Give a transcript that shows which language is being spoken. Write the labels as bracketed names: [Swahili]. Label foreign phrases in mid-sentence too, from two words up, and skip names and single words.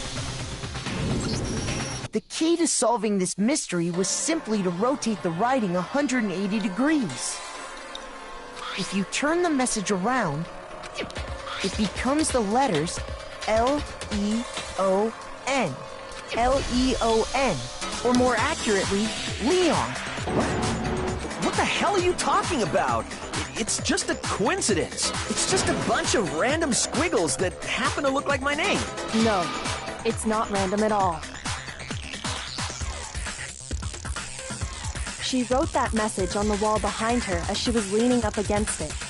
[English] The key to solving this mystery was simply to rotate the writing 180 degrees. If you turn the message around, it becomes the letters L-E-O-N. L-E-O-N. L-E-O-N. Or more accurately, Leon. What the hell are you talking about? It's just a coincidence. It's just a bunch of random squiggles that happen to look like my name. No, it's not random at all. She wrote that message on the wall behind her as she was leaning up against it.